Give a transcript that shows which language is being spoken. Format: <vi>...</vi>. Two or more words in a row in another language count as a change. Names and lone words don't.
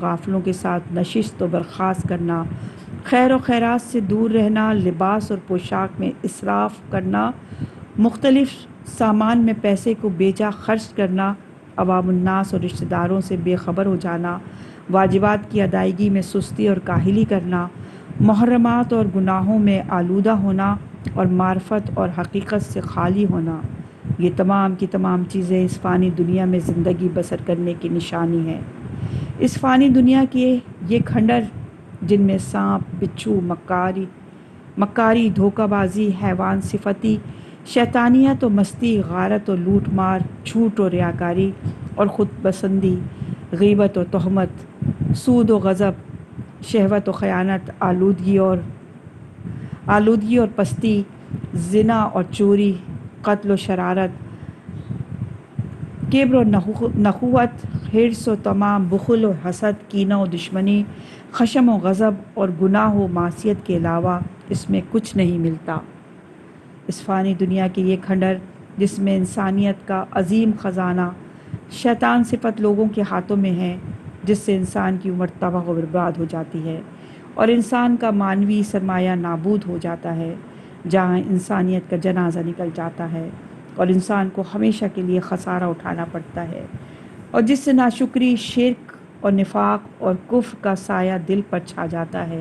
<ur>غافلوں کے ساتھ نشست و برخاست کرنا، خیر و خیرات سے دور رہنا، لباس اور پوشاک میں اسراف کرنا، مختلف سامان میں پیسے کو بیجا خرچ کرنا، عوام الناس اور رشتہ داروں سے بے خبر ہو جانا، واجبات کی ادائیگی میں سستی اور کاہلی کرنا، محرمات اور گناہوں میں آلودہ ہونا اور معرفت اور حقیقت سے خالی ہونا، یہ تمام کی تمام چیزیں اس فانی دنیا میں زندگی بسر کرنے کی نشانی ہے۔ اس فانی دنیا کے یہ کھنڈر جن میں سانپ، بچھو، مکاری، دھوکہ بازی، حیوان صفتی، شیطانیت و مستی، غارت و لوٹ مار، جھوٹ و ریاکاری اور خود پسندی، غیبت و تہمت، سود و غضب، شہوت و خیانت، آلودگی اور پستی، زنا اور چوری، قتل و شرارت، کبر و نخوت، حرص و طمع، بخل و حسد، کینہ و دشمنی، خشم و غضب اور گناہ و معصیت کے علاوہ اس میں کچھ نہیں ملتا۔ اس فانی دنیا کے یہ کھنڈر جس میں انسانیت کا عظیم خزانہ شیطان صفت لوگوں کے ہاتھوں میں ہے، جس سے انسان کی عمر تباہ و برباد ہو جاتی ہے اور انسان کا معنوی سرمایہ نابود ہو جاتا ہے، جہاں انسانیت کا جنازہ نکل جاتا ہے اور انسان کو ہمیشہ کے لیے خسارہ اٹھانا پڑتا ہے، اور جس سے ناشکری، شرک اور نفاق اور کفر کا سایہ دل پر چھا جاتا ہے۔</ur>